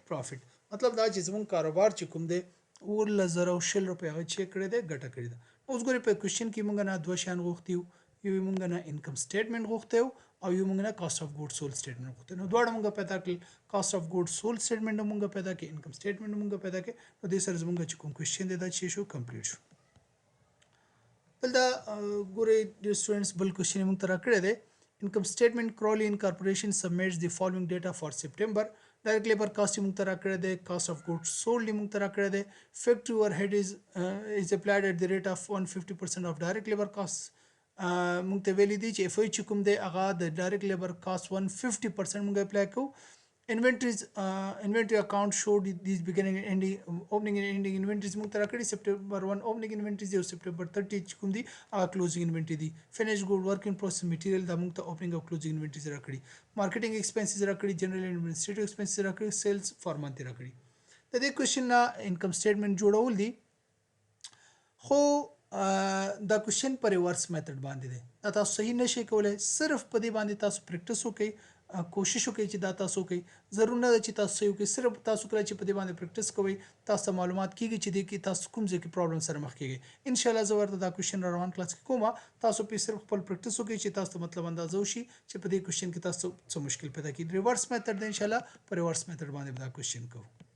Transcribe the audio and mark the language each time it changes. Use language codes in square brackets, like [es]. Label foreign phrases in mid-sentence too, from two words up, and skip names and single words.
[ps] پروفټ مطلب دا چې زموږ کاروبار چې کوم دی 100 روپیا چې کړی دی ګټه کړی ده اوس ګورې په کوېشن کې موږ نه دوه شیان غوښتي یو موږ نه [en] income statement [ps] غوښتی او یو موږ نه [en] cost of good sold statement [ps] غوښتی نو دواړه موږ پیدا کړل [en] cost of good sold statement [ps] موږ پیدا کړ [en] income statement [ps] موږ پیدا کړ نو دې سره زموږ چې کوم کوېشن دی دا چې شو کمپلیټ شو دلته ګورې ډیر سټوډنټس بل کوېشن موږ ته راکړی دی [en] income statement Crowley Incorporation submits the following data for September direct labor cost [ps] موږ ته راکړی دی [en] cost of goods sold [ps] موږ ته راکړی دی [en] factory overhead is applied at the rate of 150% of direct labor costs [ps] موږ ته ویلي دي چې اف چې کوم دی هغه د [en] direct labor cost [ps] 150% موږ اپلای کوو [en] inventory account showed these beginning and ending opening and ending inventories [ps] موږ ته راکړي سپټمبر 1 [en] opening inventories [ps] او سپټمبر 30 چې کوم دي هغه [en] closing inventory [ps] دي [en] finished good work in process material [ps] دا موږ ته opening او [en] closing inventories [ps] راکړي [en] marketing expenses [ps] راکړي [en] general and administrative expenses [ps] راکړي [en] sales for month [ps] راکړي د دې کوېشن نه انکم سټیټمنټ جوړول دي خو دا کوېشن په [en] reverse method [ps] باندې دی دا تاسو صحیح نشئ کولای صرف په دې باندې تاسو پریکټیس وکړئ کوشش وکړئ چې دا تاسو کوي ضرور نه ده چې تاسو صحیح وکړئ صرف تاسو کله چې په دې باندې پریکټیس کوئ تاسو معلومات کیږي چې دې کې تاسو کوم ځای کې پرابلم سره مخ کیږئ [ar] ان شاء الله [ps] زه ورته دا کوېشن روان کلاس کې کومه تاسو په صرف خپل پریکټیس وکړئ چې تاسو مطلب اندازه وشي چې په دې کوېشن کې تاسو څه مشکل پیدا کیږي [en] reverse method [ar] ان شاء الله [ps] په [en] reverse method [ps] باندې دا کوېشن کوو